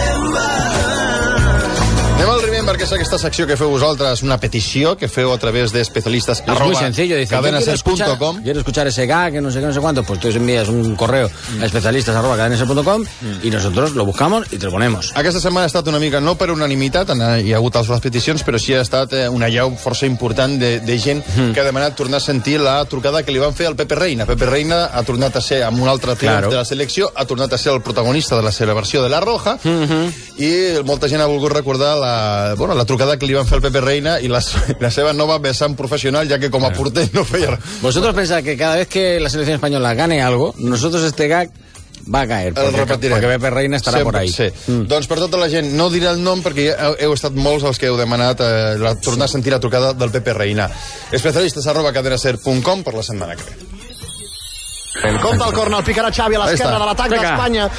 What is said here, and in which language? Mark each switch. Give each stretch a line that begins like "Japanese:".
Catalan: Anem al Remember, que és aquesta secció que feu vosaltres, una petició que feu a través de especialistas.
Spanish: Es muy sencillo, dice, cadenaser.com. Quiero escuchar ese gag, que no sé qué, no sé cuánto, pues tú envías un correo a especialistas@cadenaser.com y nosotros lo buscamos y te lo ponemos.
Catalan: Aquesta setmana ha estat una mica, no per unanimitat, hi ha hagut les peticions, però sí ha estat una llau força important de gent que ha demanat tornar a sentir la trucada que li van fer al Pepe Reina. Pepe Reina ha tornat a ser, amb un altre triomf,
Spanish: claro.
Catalan: De la selecció, ha tornat a ser el protagonista de la celebració de La Roja, i molta gent ha volgut recordar la trucada que li van fer al Pepe Reina i la seva nova vessant professional, ja que com a porter no feia...
Spanish: Vosotros pensáis que cada vez que la selección española gane algo, nosotros este gag va caer.
Catalan: El repetiré. Perquè Pepe Reina estarà
Spanish: por ahí.
Catalan: Sí. Doncs per tota la gent, no diré el nom perquè heu estat molts els que heu demanat tornar a sentir la trucada del Pepe Reina. Especialistes@cadenaser.com per la setmana que ve. El cop del corna el picarà Xavi a l'esquerra de l'atac d'Espanya.